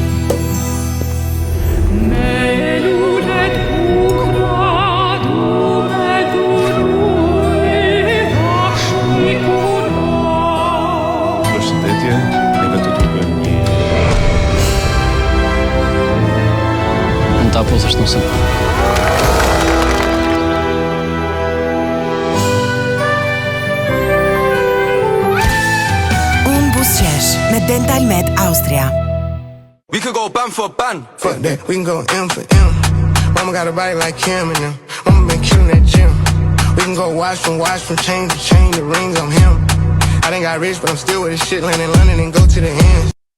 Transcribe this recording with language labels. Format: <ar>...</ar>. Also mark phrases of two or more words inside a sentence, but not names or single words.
<sq>Përshëndetje, neve të tregojmë një Mund ta pusësh nusën. Me Dental Med Austria.</sq> <en>We could go ban for ban. Fuck that, we can go M for M. Mama got a body like Kim and them. Mama been killing that gym. We can go watch from chain to chain, the rings on him. I done got rich, but I'm still with this shit, land in London and go to the ends.</en>